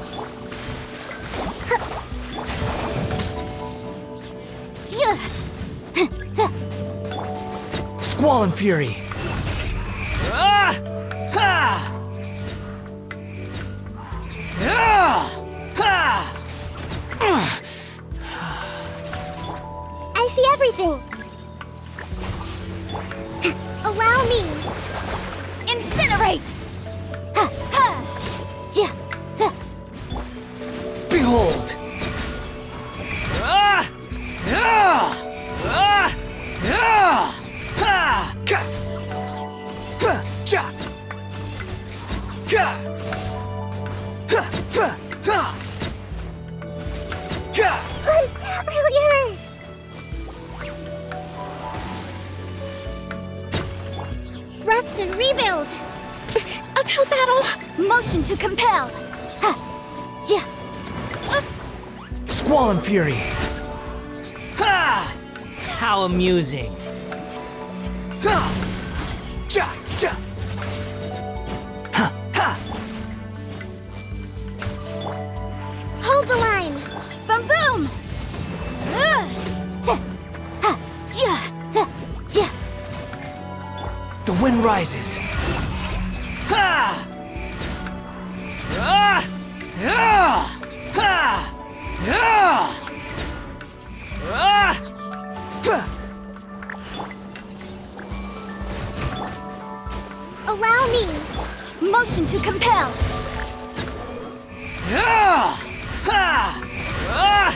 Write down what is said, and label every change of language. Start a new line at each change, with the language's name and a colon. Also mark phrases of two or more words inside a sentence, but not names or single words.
English: Squall and Fury. Ah! Ha! Ah! Ha! I see everything. Allow me. Incinerate! Behold! Ah! Ah! Ah! Ah! Ha! Ka! Ha! Cha! Ka! Ha! Ha! Ha! Ka! That really hurt. Rest and rebuild. Uphill battle! Motion to compel! Squall and Fury! Ha! How amusing! Ha! Cha! Cha! Ha! Ha! Hold the line. Boom boom! The wind rises! Ha! Ah! Ah! Ha! Ah! Ah! Ha! Allow me. Motion to compel! Ah! Ha! Ah!